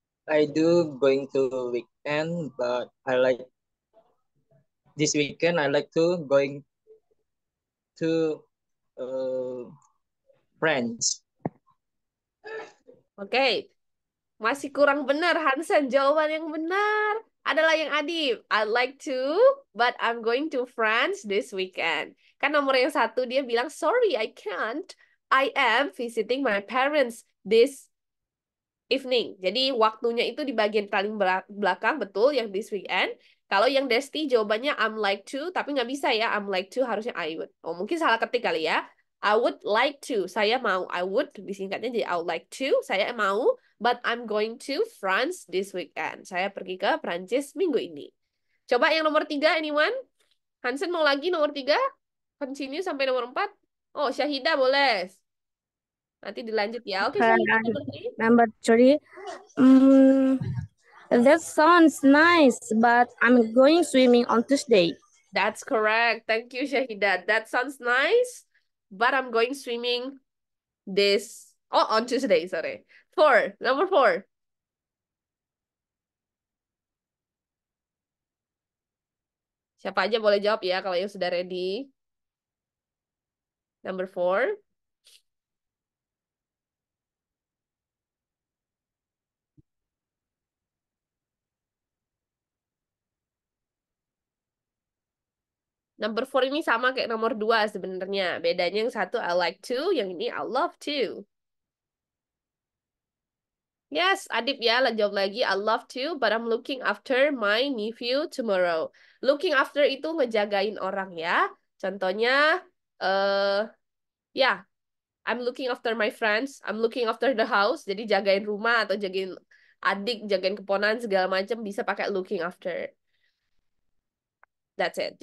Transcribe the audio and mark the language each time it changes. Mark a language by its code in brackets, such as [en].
[en] I do going to weekend, but this weekend I like to going to France. [id] Oke. Masih kurang benar, Hansen. Jawaban yang benar adalah yang Adib. [en] I'd like to, but I'm going to France this weekend. [id] Kan nomor yang 1 dia bilang, [en] sorry, I can't. I am visiting my parents this evening. [id] Jadi waktunya itu di bagian paling belakang, betul, yang [en] this weekend. [id] Kalau yang Desti jawabannya [en] I'm like to, [id] tapi nggak bisa ya. [en] I'm like to [id] harusnya [en] I would. Oh, [id] mungkin salah ketik kali ya. [en] I would like to. [id] Saya mau. [en] I would [id] disingkatnya jadi [en] I would like to. [id] Saya mau. [en] But I'm going to France this weekend. [id] Saya pergi ke Prancis minggu ini. Coba yang nomor 3, [en] anyone? [id] Hansen mau lagi nomor 3? [en] Continue [id] sampai nomor 4? Oh, Syahida boleh. Nanti dilanjut ya. Oke, Syahida nomor 3. [en] Number 3. That sounds nice, but I'm going swimming on Tuesday. That's correct. Thank you, Shahida. That sounds nice, but I'm going swimming on Tuesday, sorry. 4, number 4. [id] Siapa aja boleh jawab ya kalau yang sudah ready. [en] Number 4. Number 4 [id] ini sama kayak nomor 2 sebenarnya. Bedanya yang satu [en] I like to, [id] yang ini [en] I love to. Yes, [id] Adib ya, jawab lagi. [en] I love to, but I'm looking after my nephew tomorrow. Looking after [id] itu ngejagain orang ya. Contohnya, ya, [en] I'm looking after my friends. I'm looking after the house. [id] Jadi jagain rumah atau jagain adik, jagain keponakan segala macam bisa pakai looking after. [en] That's it.